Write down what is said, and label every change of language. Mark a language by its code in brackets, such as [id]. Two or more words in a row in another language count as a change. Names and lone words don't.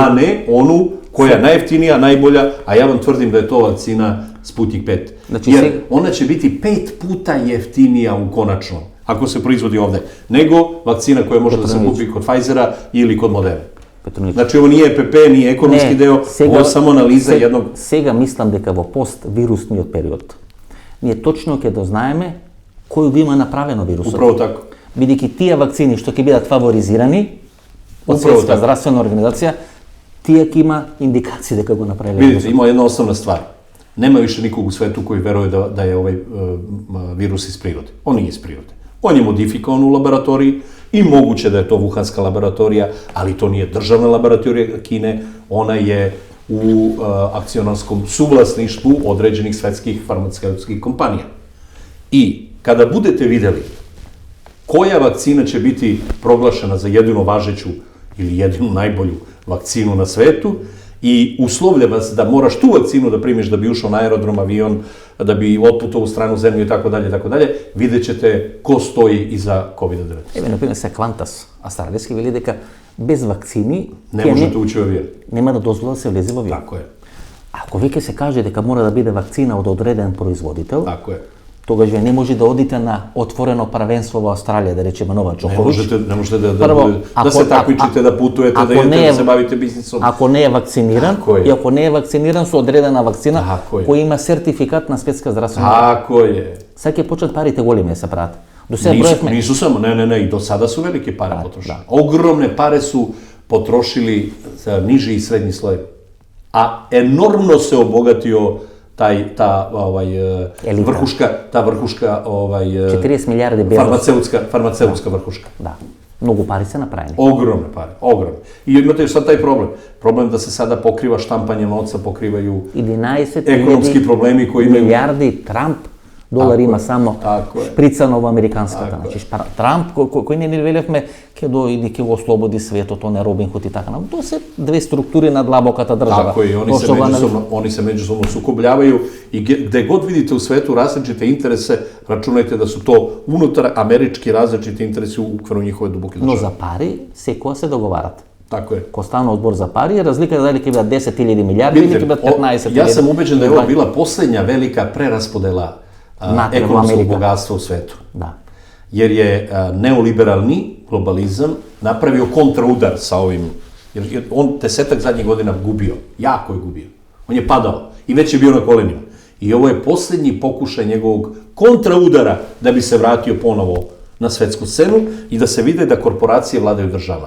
[sr] a ne onu koja je najjeftinija, najbolja, a ja vam tvrdim da je to vakcina Sputnik 5. Znači, Jer ona će biti 5 puta jeftinija u konačnom, ako se proizvodi ovde, nego vakcina koja može da se kupi kod Pfizera ili kod Moderna. Petronić. Znači, ovo nije EPP, nije ekonomski deo, ovo je samo analiza jednog... [mk] Сега мислам дека во поствирусниот период ние точно ќе дознаеме кој го има направено вирусот. [sr] Upravo tako. [mk] Бидејќи тие вакцини што ќе бидат фаворизирани од [sr] Upravo [mk] Светска [sr] tako. [mk] здравствена организација, тие ќе има индикации дека го направиле. [sr] Vidite, ima jedna osnovna stvar. Nema više nikog u svetu koji veruje da je ovaj virus iz prirode. On nije iz prirode. On je modifikovan u laboratoriji i moguće da je to Wuhanska laboratorija, ali to nije državna laboratorija Kine, ona je u akcionarskom suvlasništvu određenih svetskih farmaceutskih kompanija. I kada budete videli koja vakcina će biti proglašena za jedinu važeću ili jedinu najbolju vakcinu na svetu i uslovlja vas da moraš tu vakcinu da primiš da bi ušao na aerodrom, avion, da bi otputovao u stranu zemlju i tako dalje, vidjet ćete ko stoji iza COVID-19. [mk] Еве, например, се Квантас, австралијски вели дека без вакцини [sr] Ne možete ući u avion. [mk] нема да дозвола да се влезе во авион. [sr] Tako je, [mk] Ако веќе се каже дека мора да биде вакцина од одреден производител, [sr] tako je. [mk] тогаш вие не може да одите на отворено првенство во Австралија, да речеме Нова Джокович. [sr] Ne možete da [mk] Прво, [sr] se takmičite, da putujete, da idete, da se bavite biznisom. [mk] Ако не е вакциниран, Тако е. и ако не е вакциниран со одредена вакцина, Тако е. кој има сертификат на Светска здравствена. [sr] Tako je. [mk] Сега ќе почнат парите големи да се прават. До сега броевме. [sr] Nisu samo, ne, i do sada su velike pare potrošili. Ogromne pare su potrošili za niži i srednji sloj. A enormno se obogatio ta Elita. vrhuška [mk] 40 милиарди Безос. [sr] farmaceutska vrhuška. [mk] Да. Многу пари се направени. [sr] Ogromne pare, ogromne. I imate još sad taj problem. Problem da se sada pokriva štampanje novca, pokrivaju [mk] 11 [sr] ekonomski problemi koji imaju... [mk] милиарди Трамп долари има само Тако е. шприцано во американската. Тако Значи Трамп кој не велевме ќе дојде ќе го ослободи светот, он е Робин Худ и така. Тоа се две структури на длабоката држава. [sr] Tako je, oni se međusobno sukobljavaju i gde god vidite u svetu različite interese, računajte da su to unutar američki različiti interesi u okviru njihove duboke [mk] Но [sr] države. [mk] за пари секоја се договарат. [sr] Tako je. [mk] Ко стана одбор за пари, разлика е дали ќе бидат 10.000 милиарди или ќе бидат 15.000. [sr] Ja sam ubeđen da je ovo bila poslednja velika preraspodela ekonomskog bogatstva u svetu. [mk] Да. [sr] Jer je neoliberalni globalizam napravio kontraudar sa ovim, jer on 10-ak zadnjih godina gubio, jako je gubio. On je padao i već je bio na kolenima. I ovo je posljednji pokušaj njegovog kontraudara da bi se vratio ponovo na svetsku scenu i da se vide da korporacije vladaju država.